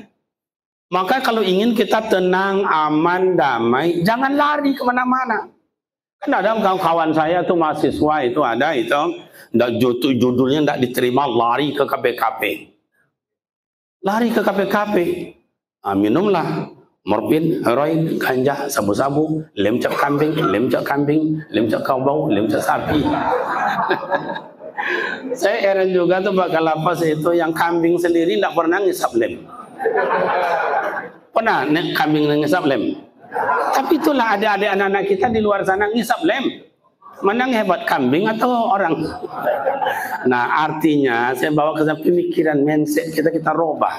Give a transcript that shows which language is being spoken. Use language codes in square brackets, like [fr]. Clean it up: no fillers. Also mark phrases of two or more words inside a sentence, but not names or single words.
[id] Maka kalau ingin kita tenang, aman, damai, jangan lari kemana-mana. Kan ada kawan saya tuh mahasiswa itu ada itu, judulnya tidak diterima, lari ke KPKP. Lari ke KPKP, minumlah morfin, heroin, ganja, sabu-sabu, lemcak kambing, lemcak kabau, lemcak sapi. Saya heran juga tuh bakal lapas itu yang kambing sendiri tidak pernah ngisap lem. Pernah kambing ngisap lem? Tapi itulah ada anak-anak kita di luar sana ngisap lem. Mana yang hebat, kambing atau orang? Nah artinya saya bawa ke pemikiran mindset kita robah.